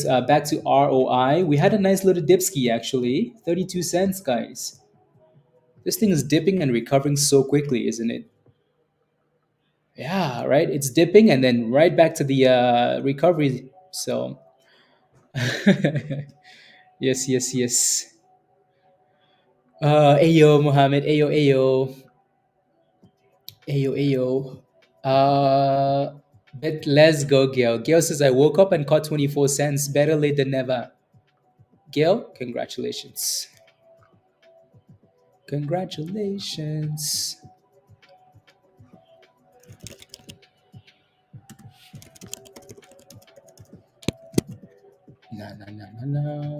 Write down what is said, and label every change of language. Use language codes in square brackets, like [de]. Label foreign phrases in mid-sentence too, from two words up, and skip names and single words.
[en] Back to ROI, we had a nice little dipski actually, 32 cents, guys. This thing is dipping and recovering so quickly, isn't it? Yeah, right. It's dipping and then right back to the recovery. So, yes, yes, yes. Ayo, Mohammed. Ayo, ayo. Ayo, ayo. But let's go, Gail. Gail says, I woke up and caught 24 cents. Better late than never. Gail, congratulations. Congratulations. Na, na, na, na, na.